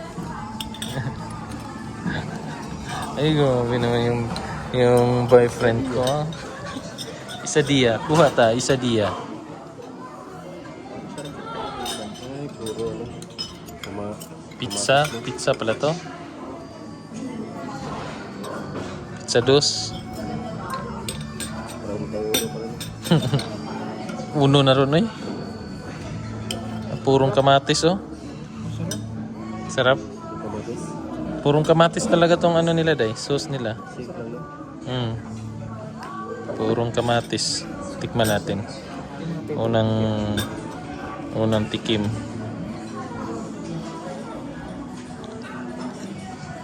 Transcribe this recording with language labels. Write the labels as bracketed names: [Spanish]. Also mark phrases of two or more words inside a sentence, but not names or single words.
[Filipino] Ay, grabe naman yung boyfriend ko. Isadia. Kuha ta. Isadia. Ay, puro ano. Pizza. Pizza pala to. Pizza dos. Uno na ron eh. Purong kamatis oh. Sarap. Purong kamatis talaga tong ano nila day. Sauce nila. Purong kamatis. Tikman natin. Unang tikim.